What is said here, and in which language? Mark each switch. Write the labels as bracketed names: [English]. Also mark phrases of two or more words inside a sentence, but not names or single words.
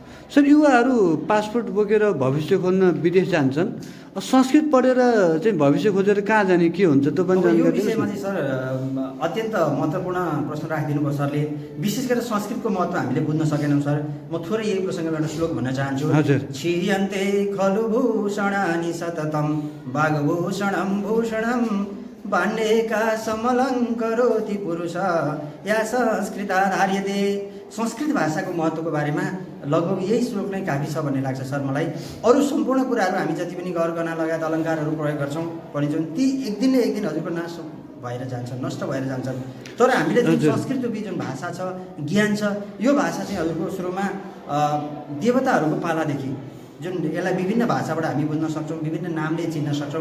[Nepali] सर युवाहरू पासपोर्ट बोकेर भविष्य खोज्न विदेश जान्छन्, संस्कृत पढेर चाहिँ भविष्य खोजेर कहाँ जाने, के हुन्छ त पनि यो विषयमा चाहिँ सर अत्यन्त महत्त्वपूर्ण प्रश्न राखिदिनु भयो सरले। विशेष गरेर संस्कृतको महत्त्व हामीले बुझ्न सकेनौँ सर। म थोरै यही प्रसङ्गमा एउटा श्लोक भन्न चाहन्छु। [Sanskrit] क्षीयन्ते खलु भूषणानि सततं वाग्भूषणं भूषणं बाण्डेका समलङ्करोति पुरुष या संस्कृताधार्यते। [Nepali] संस्कृत भाषाको महत्त्वको बारेमा लगभग यही श्लोक नै काफी छ भन्ने लाग्छ सर मलाई। अरू सम्पूर्ण कुराहरू हामी जति पनि गरगहना लगायत अलङ्कारहरू प्रयोग गर्छौँ पढिन्छौँ, ती एक दिन न एक दिन हजुरको नाश भएर जान्छन्, नष्ट भएर जान्छन्। तर हामीले जुन संस्कृत रूपी जुन भाषा छ, ज्ञान छ, यो भाषा चाहिँ हजुरको सुरुमा देवताहरूको पालादेखि जुन यसलाई विभिन्न भाषाबाट हामी बुझ्न सक्छौँ, विभिन्न नामले चिन्न सक्छौँ।